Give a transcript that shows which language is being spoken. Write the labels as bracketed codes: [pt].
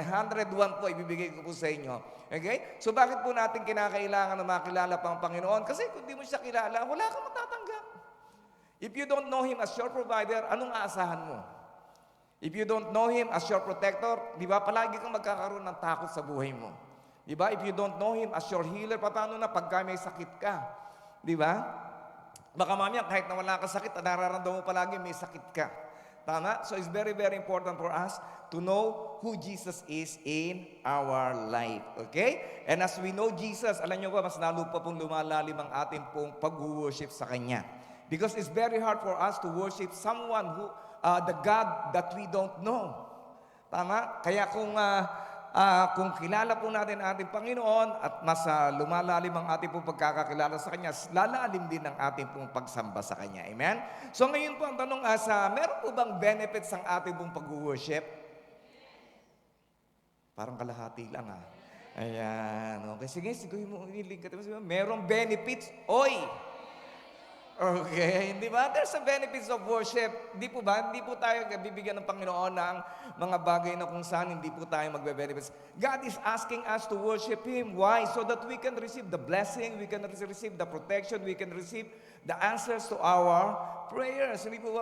[tl] 101 po ibibigay ko po sa inyo. Okay? So bakit po natin kinakailangan na makilala pa ang Panginoon? Kasi kung di mo siya kilala, wala kang matatanggap. [en] If you don't know Him as your provider, [tl] anong aasahan mo? [en] If you don't know Him as your protector, [tl] di ba, palagi kang magkakaroon ng takot sa buhay mo. Di ba? [en] If you don't know Him as your healer, [tl] paano na pagka may sakit ka? Di ba? Baka mamaya, kahit na wala ka sakit, nararamdaman mo palagi may sakit ka. Tama? [en] So it's very, very important for us to know who Jesus is in our life. Okay? And as we know Jesus, [tl] alam nyo ba, mas lalo pa pong lumalalim ang ating pong pag-worship sa Kanya. [en] Because it's very hard for us to worship someone who, the God that we don't know. [tl] Tama? Kaya kung kilala po natin ating Panginoon at mas lumalalim ang ating pong pagkakakilala sa Kanya, lalalim din ang ating pong pagsamba sa Kanya. Amen? So ngayon po ang tanong meron po bang benefits ang ating pong pag-worship? Parang kalahati lang Ayan. Okay, sige mo, inilig ka. Merong benefits? Oy! Okay, di ba? [en] There's a benefits of worship. [tl] Di po ba? Hindi po tayo bibigyan ng Panginoon ng mga bagay na kung saan hindi po tayo magbe-benefits. [en] God is asking us to worship Him. Why? So that we can receive the blessing, we can receive the protection, we can receive the answers to our prayers. [tl] Hindi po ba?